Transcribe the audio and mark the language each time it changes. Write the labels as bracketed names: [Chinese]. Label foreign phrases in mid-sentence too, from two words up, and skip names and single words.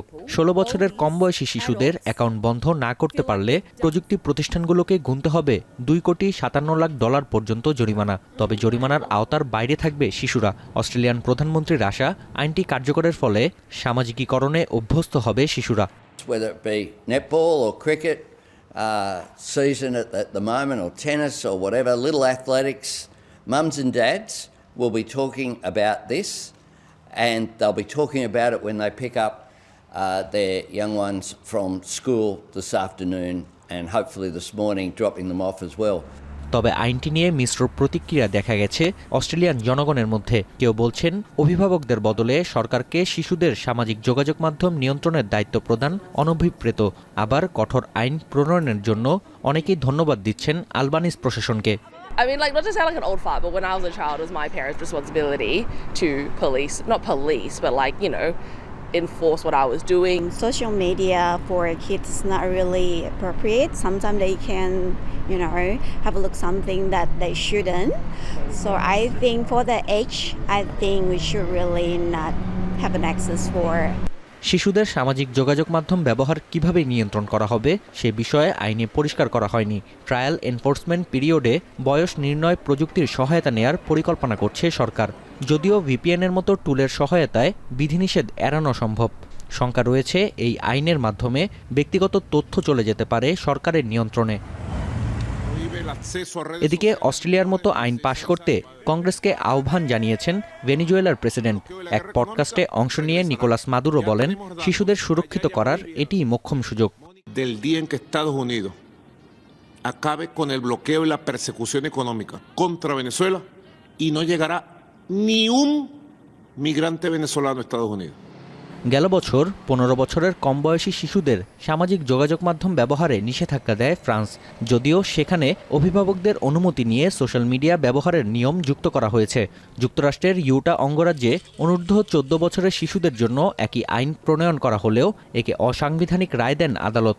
[Bangla] 16 বছরের কম বয়সী শিশুদের অ্যাকাউন্ট বন্ধ না করতে পারলে প্রযুক্তি প্রতিষ্ঠানগুলোকে গুনতে হবে $2.57 লাখ পর্যন্ত জরিমানা। তবে জরিমানার আওতার বাইরে থাকবে শিশুরা। অস্ট্রেলিয়ান প্রধানমন্ত্রীর আশা আইনটি কার্যকরের ফলে সামাজিকীকরণে অভ্যস্ত হবে শিশুরা। [English] Whether it be netball or cricket season at the moment, or tennis or whatever, little athletics, mums and dads will be talking about this, and they'll be talking about it when they pick up their young ones from school this afternoon, and hopefully this morning dropping them off as well. [Bangla] তবে আইনটি নিয়ে মিশ্র প্রতিক্রিয়া দেখা গেছে অস্ট্রেলিয়ান জনগণের মধ্যে। কেউ বলছেন অভিভাবকদের বদলে সরকারকে শিশুদের সামাজিক যোগাযোগ মাধ্যম নিয়ন্ত্রণের দায়িত্ব প্রদান অনভিপ্রেত। আবার কঠোর আইন প্রণয়নের জন্য অনেকেই ধন্যবাদ দিচ্ছেন আলবানিজ প্রশাসনকে। [English] I mean, like, not to sound like an old fart, but when I was a child, it was my parents' responsibility to not police, but like, you know, enforce what I was doing. Social media for kids is not really appropriate. Sometimes they can, you know, have a look something that they shouldn't. So I think for the age, I think we should really not have an access for. [Bangla] শিশুদের সামাজিক যোগাযোগ মাধ্যম ব্যবহার কিভাবে নিয়ন্ত্রণ করা হবে সে বিষয়ে আইনে পরিষ্কার করা হয়নি। [English] trial enforcement period [Bangla] বয়স নির্ণয় প্রযুক্তির সহায়তা নেয়ার পরিকল্পনা করছে সরকার। যদিও ভিপিএনের মতো টুলের সহায়তায় বিধিনিষেধ এড়ানো সম্ভব। শঙ্কা রয়েছে এই আইনের মাধ্যমে ব্যক্তিগত তথ্য চলে যেতে পারে সরকারের নিয়ন্ত্রণে। এদিকে অস্ট্রেলিয়ার মতো আইন পাশ করতে কংগ্রেসকে আহ্বান জানিয়েছেন ভেনেজুয়েলার প্রেসিডেন্ট। এক পডকাস্টে অংশ নিয়ে নিকোলাস মাদুরো বলেন, শিশুদের সুরক্ষিত করার এটিই মোক্ষম সুযোগ। [Spanish] Del día en que Estados Unidos acabe con el bloqueo y la persecución económica contra Venezuela y no llegará ni un migrante venezolano a Estados Unidos. [Bangla] গেল বছর 15 বছরের কম বয়সী শিশুদের সামাজিক যোগাযোগ মাধ্যম ব্যবহারে নিষেধাজ্ঞা দেয় ফ্রান্স, যদিও সেখানে অভিভাবকদের অনুমতি নিয়ে [English] social media [Bangla] ব্যবহারের নিয়ম যুক্ত করা হয়েছে। যুক্তরাষ্ট্রের ইউটা অঙ্গরাজ্যে অনূর্ধ্ব 14 বছরের শিশুদের জন্য একই আইন প্রণয়ন করা হলেও একে অসাংবিধানিক রায় দেন আদালত।